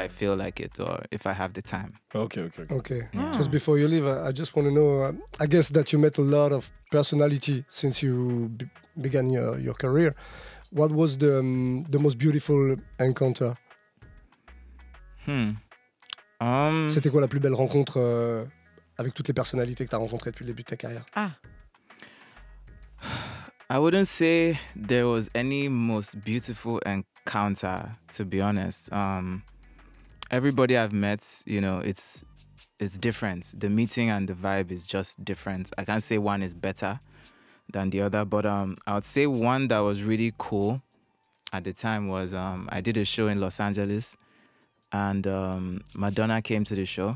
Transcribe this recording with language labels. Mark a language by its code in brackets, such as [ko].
[en] I feel like it or if I have the time. Okay. Okay. Yeah. Just before you leave, I just want to know. I guess that you met a lot of personality since you began your career. What was the most beautiful encounter? [fr] C'était quoi la plus belle rencontre avec toutes les personnalités que tu as rencontrées depuis le début de ta carrière? [en] Ah. I wouldn't say there was any most beautiful encounter, to be honest. Everybody I've met, you know, it's different. The meeting and the vibe is just different. I can't say one is better than the other, but I would say one that was really cool at the time was I did a show in Los Angeles, and Madonna came to the show.